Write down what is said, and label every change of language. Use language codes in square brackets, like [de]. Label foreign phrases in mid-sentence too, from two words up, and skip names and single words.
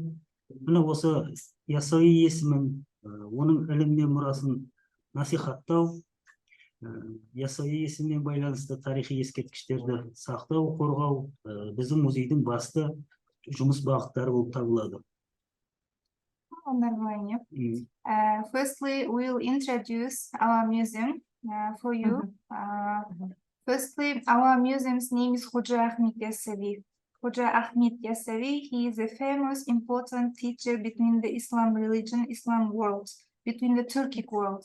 [kk] Міне осы Яссауи есімін, оның ілім мен мұрасын насихаттау, Яссауи есімімен байланысты тарихи ескерткіштерді сақтау, қорғау біздің музейдің басты жұмыс бағыттары болып табылады. [en] Firstly, we'll introduce our museum for you. Firstly, our museum's name is Hoja Ahmed Yassavi. Hoja Ahmed Yassavi, he is a famous, important teacher between the Islam religion, Islam world, between the Turkic world.